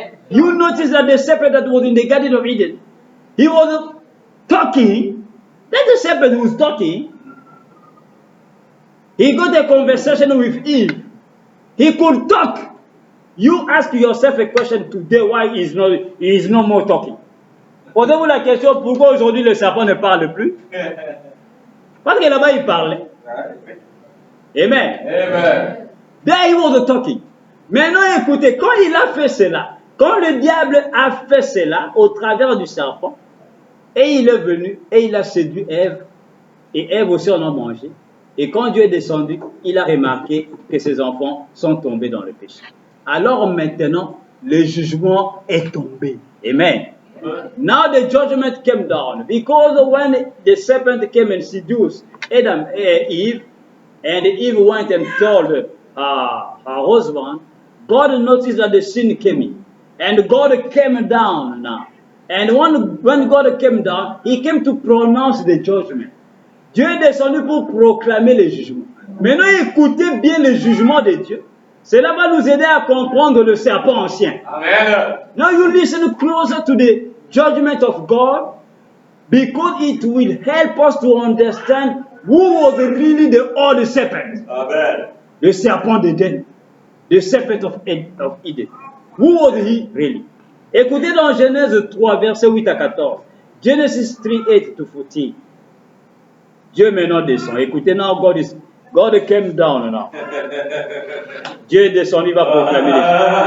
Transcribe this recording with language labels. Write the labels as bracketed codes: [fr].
[en] You notice that the serpent that was in the Garden of Eden, he was talking. That the serpent was talking. He got a conversation with Eve. He could talk. You ask yourself a question today, why he is no more talking? [fr] Posez-vous la question, pourquoi aujourd'hui le serpent ne parle plus? Parce que là-bas il parlait. Amen. Amen. [en] There he was talking. [fr] Maintenant, écoutez, quand il a fait cela, quand le diable a fait cela au travers du serpent, et il est venu et il a séduit Ève, et Ève aussi en a mangé, et quand Dieu est descendu, il a remarqué que ses enfants sont tombés dans le péché. Alors maintenant, le jugement est tombé. Amen. [en] Now the judgment came down, because when the serpent came and seduced Adam and Eve, and Eve went and told her husband, God noticed that the sin came in. And God came down now. And when God came down, He came to pronounce the judgment. [fr] Dieu est descendu pour proclamer le jugement. Maintenant, écoutez bien le jugement de Dieu. Cela va nous aider à comprendre le serpent ancien. Amen. [en] Now you listen closer to the judgment of God, because it will help us to understand who was really the old serpent. Amen. [fr] Le serpent d'Éden. [en] The serpent of Eden. Who was he really? [fr] Écoutez dans Genèse 3, versets 8 à 14. [en] Genesis 3, 8 to 14. [fr] Dieu maintenant descend. [en] Écoutez, now God came down now. [fr] Dieu est descendu, il va proclamer les jugements.